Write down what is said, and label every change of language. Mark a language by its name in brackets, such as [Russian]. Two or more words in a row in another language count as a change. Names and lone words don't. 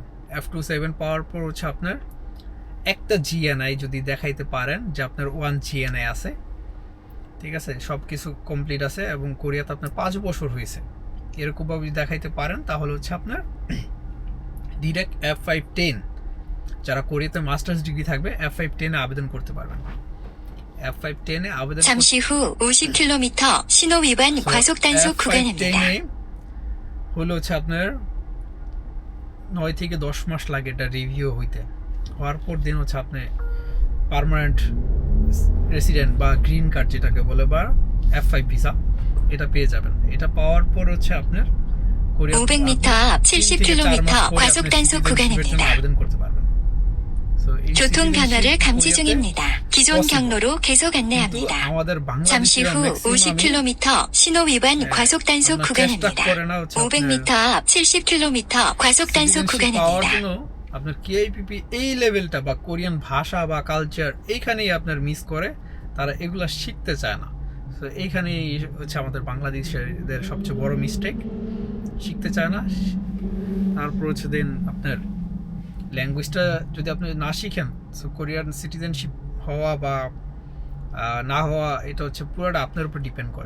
[Bangla] F27 পাওয়ার পর হচ্ছে আপনার একটা GNI যদি দেখাইতে পারেন যে আপনার 1 GNI আছে, ঠিক আছে, সব কিছু কমপ্লিট আছে এবং কোরিয়াতে আপনার 5 বছর হয়েছে, এরকমভাবে যদি দেখাইতে পারেন তাহলে হচ্ছে আপনার ডিরেক্ট F510, যারা কোরিয়াতে [English] masters degree [Bangla] থাকবে F510-এ আবেদন করতে পারবেন। F510-এ আবেদন [Korean] 잠시 후 50km 신호 위반 과속 단속 구간입니다. [Bangla] হলো হচ্ছে আপনার 9 থেকে 10 মাস লাগে এটা রিভিউ হইতে, হওয়ার পর দিন হচ্ছে আপনি [English] permanent resident [Bangla] বা [English] green card [Bangla] যেটাকে বলে, বা F5 ভিসা, এটা পেয়ে যাবেন। এটা পাওয়ার পর হচ্ছে আপনার [Korean] 500m 앞 70km 과속 단속 구간입니다. [Bangla] আবেদন করতে পারবেন। So, এই [Korean] 교통 변화를 [Bangla] citizenship [Korean] 감지 [Bangla] কোরিয়াতে [Korean] 중입니다. 기존 [Bangla] possible. [Korean] 경로로 계속 [Bangla] কিন্তু [Korean] 안내합니다. [Bangla] আমাদের [Korean] 잠시 [Bangla] বাংলাদেশিরা [Korean] 후 [Bangla] ম্যাক্সিমামই [Korean] 50km 신호 위반 과속 단속 [Bangla] আপনার [Korean] 구간입니다. [Bangla] চেষ্টা করে না হচ্ছে [Korean] 500m 앞 70km 과속 단속 [Bangla] citizenship পাওয়ার [Korean] 구간입니다. [Bangla] জন্য আপনার কেআইপিপি এই লেভেলটা বা কোরিয়ান ভাষা বা কালচার এইখানেই আপনার মিস করে, তারা এগুলা শিখতে চায় না। তো এইখানেই হচ্ছে আমাদের বাংলাদেশের সবচেয়ে বড় মিস্টেক, শিখতে চায় না। তারপর হচ্ছে দেন আপনার ল্যাঙ্গুয়েজটা যদি আপনি না শিখেন, সো [English] Korean citizenship [Bangla] হওয়া বা না হওয়া এটা হচ্ছে পুরোটা আপনার উপর ডিপেন্ড করে।